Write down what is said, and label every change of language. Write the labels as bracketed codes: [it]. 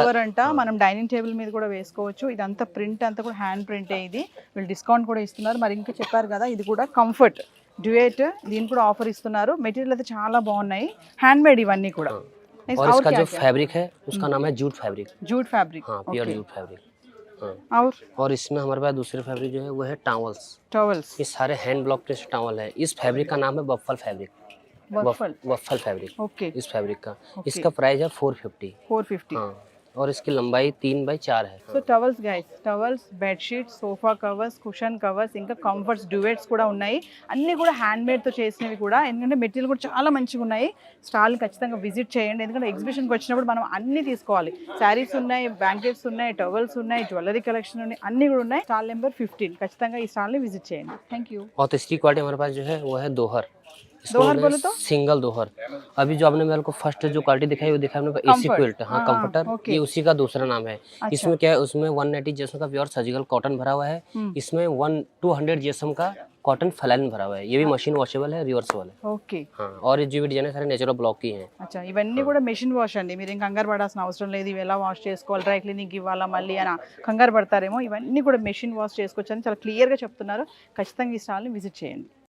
[te] Cover అంట మనం dining table మీద కూడా వేసుకోవచ్చు ఇదంతా ప్రింట్ అంతా కూడా హ్యాండ్ ప్రింటే ఇది వీళ్ళు డిస్కౌంట్ కూడా ఇస్తున్నారు మరి ఇంకా చెప్పారు కదా ఇది కూడా కంఫర్ట్ డ్యూయట్ దీని కూడా ఆఫర్ ఇస్తున్నారు మెటీరియల్ అయితే చాలా బాగున్నాయి హ్యాండ్ మేడ్ ఇవన్నీ కూడా [hi] और इसका जो फैब्रिक है उसका नाम है जूट फैब्रिक। [te] జూట్ ఫ్యాబ్రిక్ [hi] हाँ प्योर जूट फैब्रिक। हाँ और इसमें हमारे पास दूसरे फैब्रिक जो है वो है टावल्स। [te] టవల్స్ [hi] ये सारे हैंड ब्लॉक प्रेस टावल है। इस फैब्रिक का नाम है waffle fabric. [te] వఫల్ [hi] waffle fabric okay इस फैब्रिक का। इसका प्राइस है 450। 450 हाँ और इसकी लंबाई 3x4 है। [te] So towels guys towels bedsheets sofa covers cushion covers ఇంకా కంఫర్ట్స్ డ్యూయెట్స్ కూడా ఉన్నాయి అన్నీ కూడా హ్యాండ్ మేడ్తో చేసినవి కూడా ఎందుకంటే మెటీరియల్ కూడా చాలా మంచిగా ఉన్నాయి స్టాల్ని ఖచ్చితంగా విజిట్ చేయండి ఎందుకంటే ఎగ్జిబిషన్కి వచ్చినప్పుడు మనం అన్నీ తీసుకోవాలి శారీస్ ఉన్నాయి బ్లాంకెట్స్ ఉన్నాయి టవల్స్ ఉన్నాయి జ్యువెలరీ కలెక్షన్ ఉన్నాయి అన్నీ కూడా ఉన్నాయి స్టాల్ నెంబర్ 15 ఖచ్చితంగా ఈ స్టాల్ని విజిట్ చేయండి థ్యాంక్ యూ [hi] और तीसरी क्वालिटी हमारे पास जो है वो है दोहर। इसको दोहर बोलते बोले हैं तो? सिंगल दोहर। अभी जो आपने मेरे को फर्स्ट जो क्वालिटी दिखाई वो दिखाया हमने एसी [en] Comfort। [hi] क्विल्ट। हाँ हाँ, कंफर्टर ओके। ये उसी का दूसरा नाम है। अच्छा। इसमें क्या है उसमें 180 जीएसएम का प्योर सर्जिकल कॉटन भरा हुआ है। इसमें 200 जीएसएम का कॉटन फलाइन भरा हुआ है। ये भी मशीन वॉशेबल है रिवर्सेबल है। ఓకే हाँ और ये जो भी डिजाइन है सारे नेचुरल ब्लॉक की हैं। [te] అచ్చా ఇవన్నీ కూడా మెషిన్ వాష్ అండి మీరు ఇంకా కంగారు పడాల్సిన అవసరం లేదు ఇవి ఎలా వాష్ చేసుకోవాలి డ్రై క్లీనింగ్ ఇవ్వాలా మళ్ళీ అని కంగారు పడతారేమో ఇవన్నీ కూడా మెషిన్ వాష్ చేసుకోవచ్చు అని చాలా క్లియర్గా చెప్తున్నారు ఖచ్చితంగా ఈ స్టాల్ని విజిట్ చేయండి